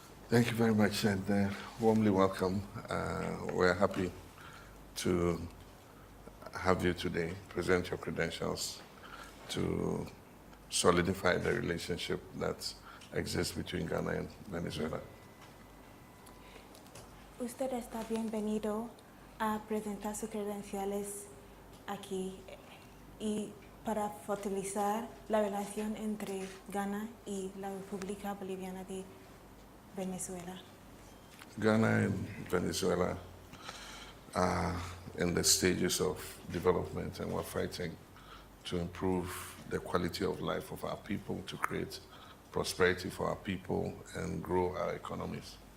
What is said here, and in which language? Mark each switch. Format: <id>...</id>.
<en>Thank you very much, and warmly welcome. We're happy to have you today present your credentials to solidify the relationship that exists between Ghana and Venezuela.</en> <es>Usted está bienvenido a presentar sus credenciales aquí y para fortalecer la relación entre Ghana y la República Boliviana de Venezuela.</es> <en>Ghana and Venezuela are in the stages of development, and we're fighting to improve the quality of life of our people, to create prosperity for our people and grow our economies.</en>